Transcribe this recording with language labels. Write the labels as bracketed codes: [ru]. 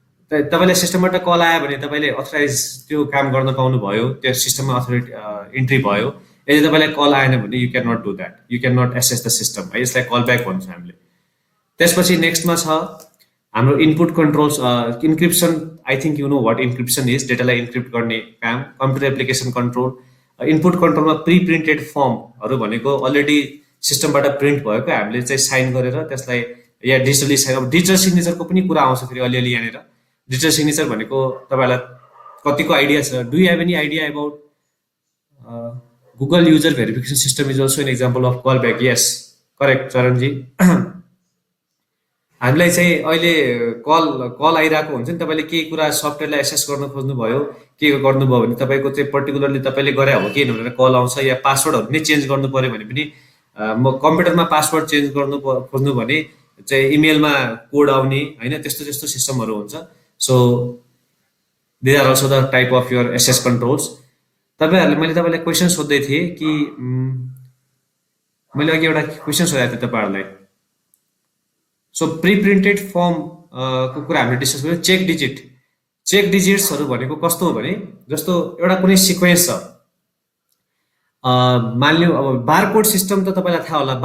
[ne] तपाईँलाई सिस्टमबाट कल आयो भने तपाईँले अथोराइज त्यो काम गर्न पाउनुभयो, त्यो सिस्टममा अथोरिटी इन्ट्री भयो। यदि तपाईँलाई कल आएन भने [en] You can not do that, you can not access the system, है? [ne] यसलाई कल ब्याक भन्छ हामीले। त्यसपछि नेक्स्टमा छ हाम्रो input controls, encryption. [en] I think you know what encryption is, [ne] डेटालाई encrypt गर्ने काम। Computer application control, input कन्ट्रोलमा pre printed फर्महरू भनेको अलरेडी सिस्टमबाट प्रिन्ट भएको हामीले चाहिँ साइन गरेर त्यसलाई या डिजिटली साइन, अब डिजिटल सिग्नेचरको पनि कुरा आउँछ फेरि अलिअलि यहाँनिर। डिजिटल सिग्नेचर भनेको तपाईँहरूलाई कतिको आइडिया छ? [en] Do you have any idea about Google user verification system is also an example of call back? Yes, correct Charanji. [ne] हामीलाई चाहिँ अहिले कल आइरहेको हुन्छ नि, तपाईँले केही कुरा सफ्टवेयरलाई एसेस गर्न खोज्नुभयो, के गर्नुभयो भने तपाईँको चाहिँ पर्टिकुलरली तपाईँले गरे हो कि भनेर कल आउँछ, या पासवर्डहरू नै चेन्ज गर्नु पऱ्यो भने पनि म कम्प्युटरमा पासवर्ड चेन्ज गर्नु खोज्नु भने चाहिँ इमेलमा कोड आउने, होइन? त्यस्तो सिस्टमहरू हुन्छ। [en] So they are also the type of your access controls. [ne] मैले तपाईँलाई क्वेसन सोध्दै थिएँ कि मैले अघि एउटा क्वेसन सोधेको थिएँ तपाईँहरूलाई। सो प्री प्रिन्टेड फर्मको कुरा हामीले डिस्कस गऱ्यौँ। चेक डिजिट्सहरू भनेको कस्तो हो भने जस्तो एउटा कुनै सिक्वेन्स छ, मानिलिउँ अब बारकोड सिस्टम त तपाईँलाई थाहा होला।